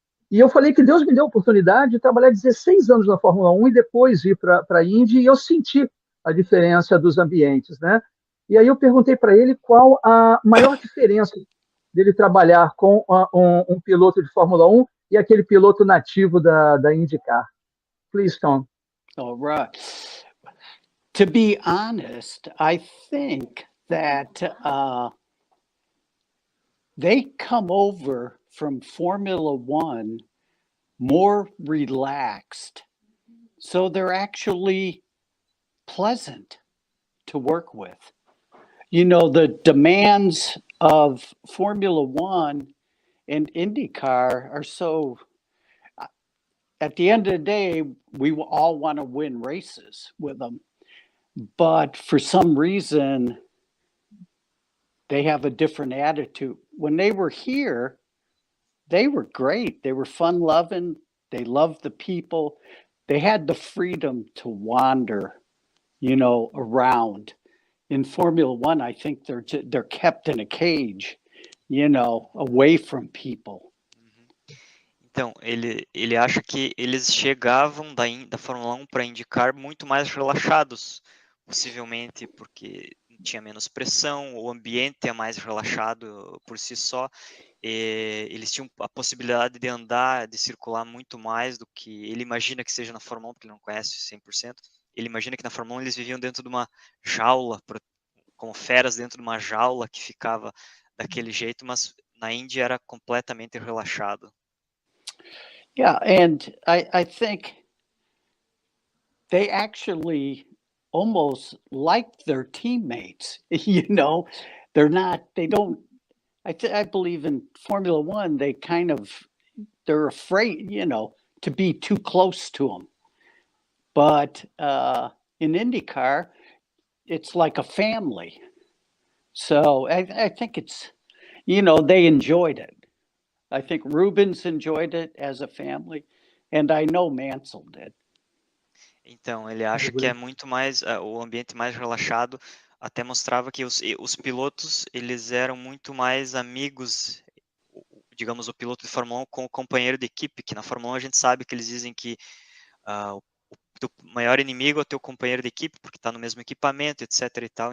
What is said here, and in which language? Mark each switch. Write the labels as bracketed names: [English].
[Portuguese] E eu falei que Deus me deu a oportunidade de trabalhar 16 anos na Fórmula 1 e depois ir para a Indy, e eu senti a diferença dos ambientes, né? E aí eu perguntei para ele qual a maior diferença dele trabalhar com um piloto de Fórmula 1 e aquele piloto nativo da IndyCar. [English] Please, Tom. All right. To be honest, I think that they come over from Formula One more relaxed. So they're actually pleasant to work with. The demands of Formula One and IndyCar are so, at the end of the day, we all want to win races with them. But for some reason, they have a different attitude. When they were here, they were great. They were fun-loving. They loved the people. They had the freedom to wander, around. In Formula One, I think they're kept in a cage, away from people. [Portuguese] Então, ele acha que eles chegavam da Fórmula 1 para IndyCar muito mais relaxados, possivelmente porque tinha menos pressão, o ambiente é mais relaxado por si só, eles tinham a possibilidade de andar, de circular muito mais do que ele imagina que seja na Fórmula 1, porque ele não conhece 100%. Ele imagina que na Fórmula 1 eles viviam dentro de uma jaula, como feras dentro de uma jaula que ficava daquele jeito, mas na Indy era completamente relaxado. [English] Yeah, and I think they actually almost like their teammates. They don't. I believe in Formula One, they're afraid, to be too close to them. But in IndyCar, it's like a family. So I think it's, they enjoyed it. I think Rubens enjoyed it as a family, and I know Mansell did. [Portuguese] Então, ele acha que é muito mais, o ambiente mais relaxado. até mostrava que os pilotos, eles eram muito mais amigos, digamos, o piloto de Fórmula 1 com o companheiro de equipe, que na Fórmula 1 a gente sabe que eles dizem que o teu maior inimigo é o teu companheiro de equipe, porque está no mesmo equipamento, etc. e tal.